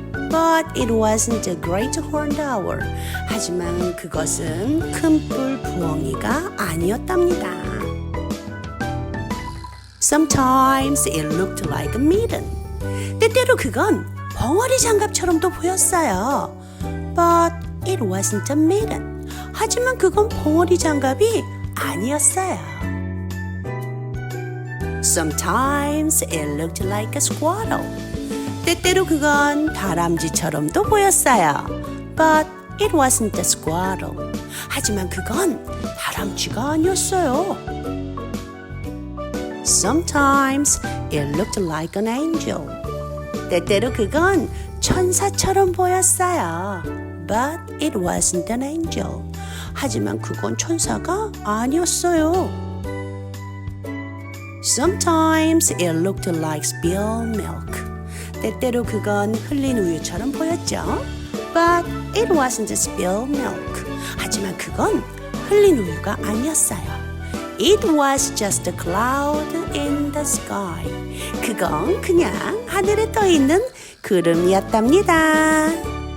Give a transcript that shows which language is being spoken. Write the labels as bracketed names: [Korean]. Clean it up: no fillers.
[English] But it wasn't a great horned owl. [Korean] 하지만 그것은 큰 뿔 부엉이가 아니었답니다. [English] Sometimes it looked like a mitten. [Korean] 때때로 그건 벙어리 장갑처럼도 보였어요. [English] But it wasn't a mitten. [Korean] 하지만 그건 벙어리 장갑이 아니었어요. [English] Sometimes it looked like a squirrel. [Korean] 때때로 그건 다람쥐처럼도 보였어요. [English] But it wasn't a squirrel. [Korean] 하지만 그건 다람쥐가 아니었어요. [English] Sometimes it looked like an angel. [Korean] 때때로 그건 천사처럼 보였어요. [English] But it wasn't an angel. [Korean] 하지만 그건 천사가 아니었어요. [English] Sometimes it looked like spilled milk. [Korean] 때때로 그건 흘린 우유처럼 보였죠. [English] But it wasn't spilled milk. [Korean] 하지만 그건 흘린 우유가 아니었어요. [English] It was just a cloud in the sky. [Korean] 그건 그냥 하늘에 떠 있는 구름이었답니다.